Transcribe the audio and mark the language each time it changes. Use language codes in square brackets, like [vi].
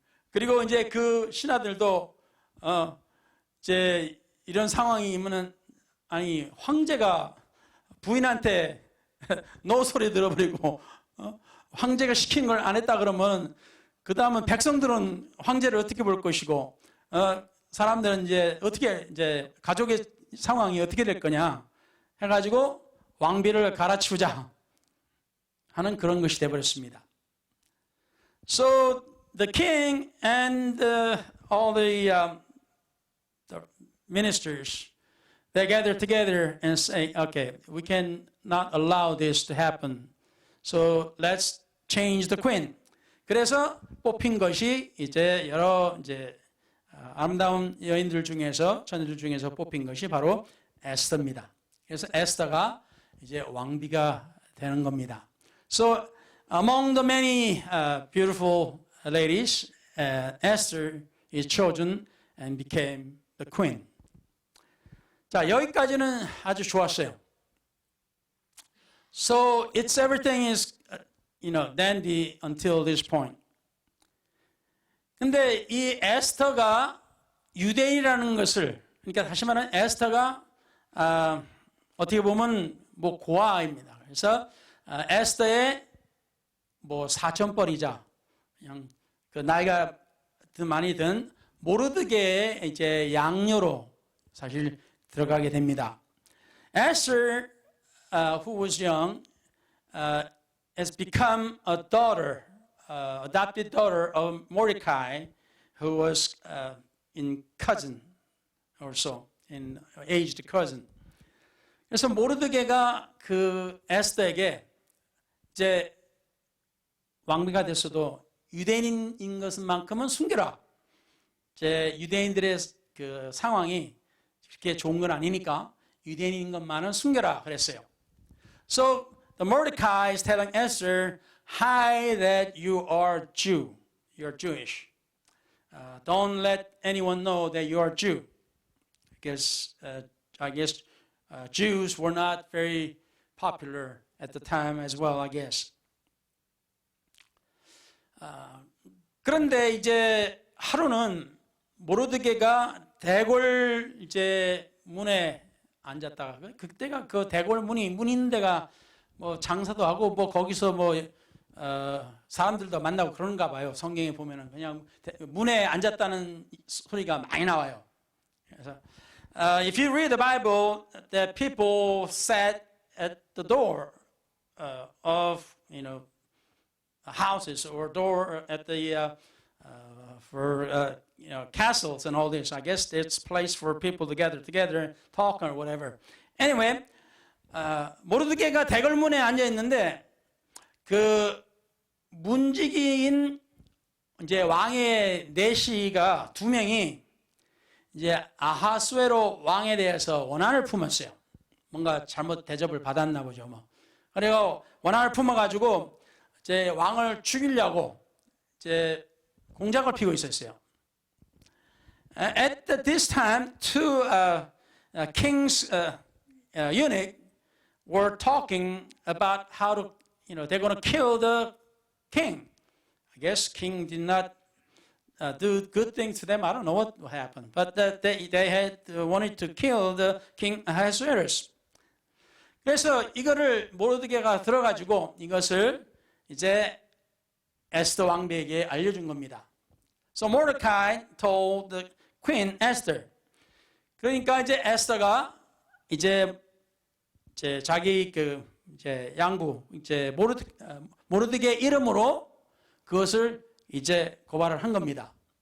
[ko] 그리고 이제 그 신하들도 이제 이런 상황이면은 아니 황제가 부인한테 노 소리 들어버리고 황제가 시킨 걸 안 했다 그러면 그 다음은 백성들은 황제를 어떻게 볼 것이고 사람들은 이제 어떻게 이제 가족의 상황이 어떻게 될 거냐 해가지고 왕비를 갈아치우자 하는 그런 것이 되어버렸습니다. [en] So the king and all the ministers, they gather together and say, okay, we can not allow this to happen. So let's change the queen. [ko] 그래서 뽑힌 것이 이제 여러 이제 아름다운 여인들 중에서 처녀들 중에서 뽑힌 것이 바로 에스더입니다. 그래서 에스더가 이제 왕비가 되는 겁니다. [en] So among the many beautiful ladies, Esther is chosen and became the queen. [ko] 자, 여기까지는 아주 좋았어요. [en] So it's everything is dandy until this point. [ko] 근데 이 에스더가 유대인이라는 것을 그러니까 다시 말하면 에스더가 어떻게 보면 뭐 고아입니다. 그래서 에스더의 뭐 사촌뻘이자 그냥 그 나이가 많이 든 모르드게의 이제 양녀로 사실 들어가게 됩니다. [en] Esther, who was young, has become a daughter, adopted daughter of Mordecai, who was in cousin or so, in aged cousin. [ko] 그래서 모르드게가 그 에스더에게 이제 왕비가 됐어도 유대인인 것만큼은 숨겨라. 이제 유대인들의 그 상황이 그렇게 좋은 건 아니니까 유대인인 것만은 숨겨라 그랬어요. [en] So the Mordecai is telling Esther, hide that you are Jew, you're Jewish. Don't let anyone know that you are Jew, because I guess Jews were not very popular at the time as well, I guess. [ko] 그런데 이제 하루는 모르드게가 대궐 이제 문에 앉았다가 그때가 그 대궐 문이 문 있는 데가 뭐 장사도 하고 뭐 거기서 뭐 사람들도 만나고 그런가 봐요. 성경에 보면은 그냥 문에 앉았다는 소리가 많이 나와요. 그래서 [en] if you read the Bible, that people sat at the door of houses or door at the for castles and all this. I guess it's a place for people to gather together, talk or whatever. Anyway, [ko] 모르드게가 대궐문에 앉아 있는데 그 문지기인 이제 왕의 내시가 두 명이 이제 아하수에로 왕에 대해서 원한을 품었어요. 뭔가 잘못 대접을 받았나 보죠, 뭐. 그리고 원한을 품어가지고 이제 왕을 죽이려고 이제 공작을 피우고 있었어요. [en] At this time, two king's eunuchs were talking about how to, they're going to kill the king. I guess king did not do good things to them. I don't know what happened, but they had wanted to kill the king Ahasuerus. [ko] 그래서 이거를 모르드게가 들어가지고 이것을 이제 에스더 왕비에게 알려준 겁니다. [en] So Mordecai told the queen Esther. [ko] 그러니까 이제 에스더가 이제 자기 이제 양부 이제 모르드게 이름으로 그것을 이제 고발을 한 겁니다.